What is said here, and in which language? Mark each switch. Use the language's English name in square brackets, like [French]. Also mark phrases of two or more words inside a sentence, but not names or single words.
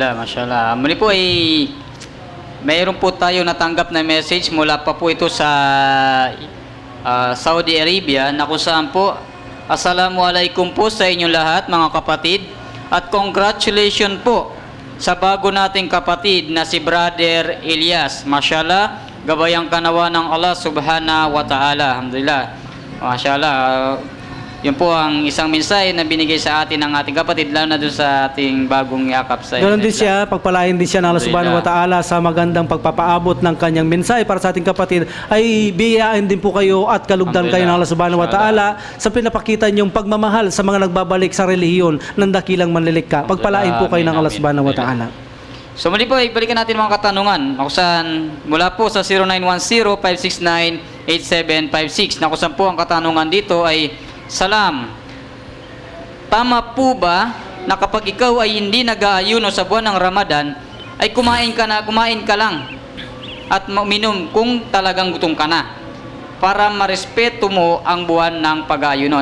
[Arabic] الحمد لله ما شاء الله. [Filipino] Muli po ay mayroon po tayo natanggap na message mula pa po ito sa Saudi Arabia na kung saan po, Assalamualaikum po sa inyong lahat mga kapatid, at congratulations po sa bago nating kapatid na si Brother Elias. Mashallah, gabayang kanawa ng Allah [Arabic] سبحانه وتعالى. الحمد لله ما شاء الله. [Filipino] Yun po ang isang mensahe na binigay sa atin ng ating kapatid, lalo na doon sa ating bagong yakap sa Ganon din Islam. siya, pagpalain din siya ng Allah [Arabic] سبحانه وتعالى [Filipino] sa magandang pagpapaabot ng kanyang mensahe para sa ating kapatid, ay biyayain din po kayo at kalugdan kayo ng Allah [Arabic] سبحانه وتعالى [Filipino] sa pinapakita niyong pagmamahal sa mga nagbabalik sa relihiyon ng dakilang manlilikha. Pagpalain po kayo ng Allah [Arabic] سبحانه وتعالى. [Filipino] So muli po, ibalikan natin mga katanungan na kung saan mula po sa 0910-569-8756 na kung saan po ang katanungan dito ay, Salam, tama po ba na kapag ikaw ay hindi nag-aayuno sa buwan ng Ramadan ay kumain ka lang at uminom kung talagang gutom ka na para marespeto mo ang buwan ng pag-aayuno?